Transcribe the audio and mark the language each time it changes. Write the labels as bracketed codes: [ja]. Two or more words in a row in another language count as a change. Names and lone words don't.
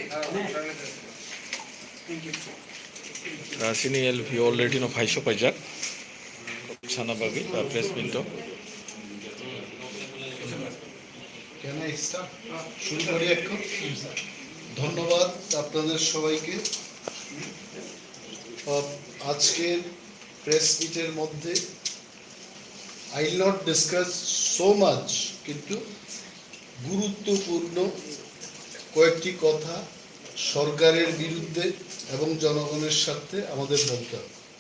[trp] sini LP already no phaisho pajak sana bagi press pinto [bn] শুরু করি এখন ধন্যবাদ আপনাদের সবাইকে আজকের প্রেস মিটের মধ্যে [en] I will not discuss so much [bn] কিন্তু গুরুত্বপূর্ণ কয়েকটি কথা সরকারের বিরুদ্ধে এবং জনগণের সাথে আমাদের বলতে হবে।